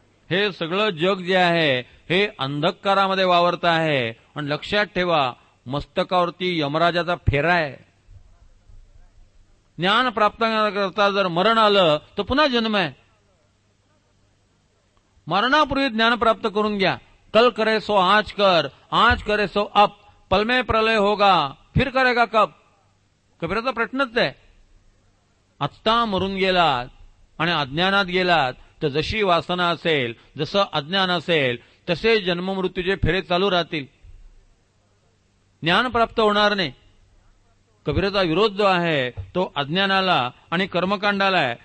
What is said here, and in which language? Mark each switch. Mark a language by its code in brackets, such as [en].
[mr] हे सगळं जग जे आहे हे अंधकारामध्ये वावरत आहे. आणि लक्षात ठेवा, मस्तकावरती यमराजाचा फेरा आहे. ज्ञान प्राप्त करता जर मरण आलं तर पुन्हा जन्म आहे. मरणापूर्वी ज्ञान प्राप्त करून घ्या. [hi] कल करे सो आज कर, आज करे सो अब, पल में प्रलय होगा फिर करेगा कब. [mr] कबीराचा प्रश्नच आहे. आत्ता मरून गेलात आणि अज्ञानात गेलात तर जशी वासना असेल, जसं अज्ञान असेल, तसे जन्ममृत्यूचे फेरे चालू राहतील. ज्ञान प्राप्त होणार नाही. कबीराचा विरोध जो आहे तो अज्ञानाला आणि कर्मकांडाला आहे.